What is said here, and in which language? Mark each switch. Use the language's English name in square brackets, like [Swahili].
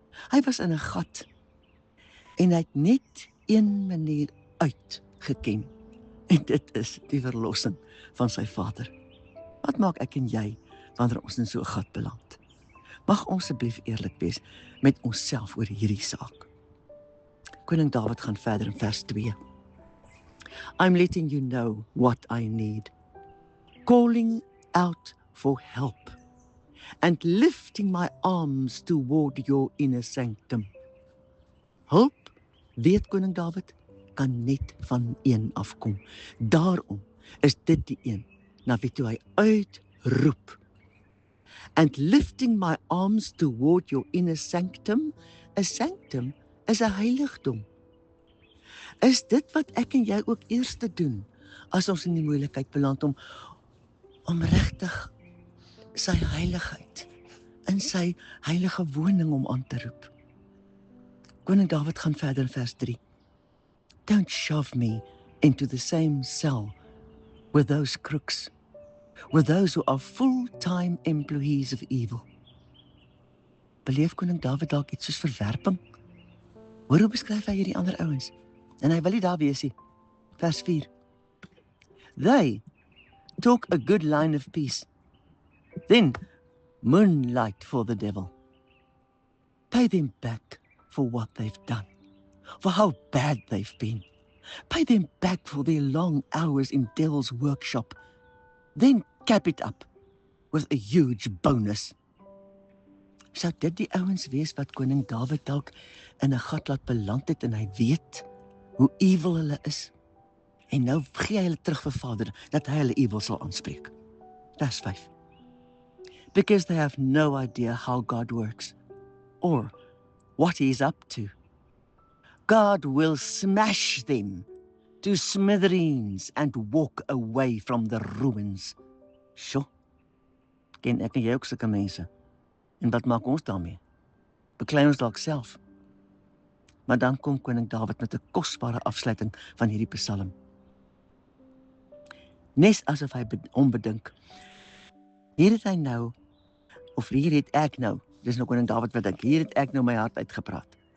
[Afrikaans] Hy was in 'n gat en hy het net een manier uitgeken en dit is die verlossing van sy Vader. Wat maak ek en jy wanneer ons in so 'n gat beland? Mag ons asseblief eerlik wees met onsself oor hierdie saak. Koning Dawid gaan verder in vers 2. [English] I'm letting you know what I need. Calling out for help and lifting my arms toward your inner sanctum. [Afrikaans] Hulp, weet koning Dawid, kan net van een afkom. Daarom is dit die een na wie toe hy uitroep. [English] And lifting my arms toward your inner sanctum. [Afrikaans] 'n Sanctum is 'n heiligdom. Is dit wat ek en jy ook eers te doen as ons in die moeilikheid beland om regtig sy heiligheid in sy heilige woning om aan te roep? Koning Dawid gaan verder in vers 3. [English] Don't shove me into the same cell with those crooks, with those who are full-time employees of evil. [Afrikaans] Beleef koning Dawid dalk iets soos verwerping? Hoor hoe beskryf hy hierdie ander ouens? En hy wil nie daar wees nie. Vers 4. [English] They talk a good line of peace. Then moonlight for the devil. Pay them back for what they've done, for how bad they've been. Pay them back for their long hours in devil's workshop. Then cap it up with a huge bonus. [Afrikaans] Sou dit die ouens wees wat koning Dawid dalk in 'n gat laat beland het en hy weet hoe evil hulle is? En nou gee hy hulle terug vir Vader, dat hy hulle evil sal aanspreek. Vers 5. [English] Because they have no idea how God works, or what he is up to. God will smash them to smithereens and walk away from the ruins. [Afrikaans] Sjoe, ken ek en jy ook sulke mense? En wat maak ons daarmee? Beklei ons dalk self. Maar dan kom koning Dawid met 'n kosbare afsluiting van hierdie psalm. Nes asof hy hom bedink. Hier het hy nou, of hier het ek nou, dis nou koning Dawid wat dink, hier het ek nou my hart uitgepraat.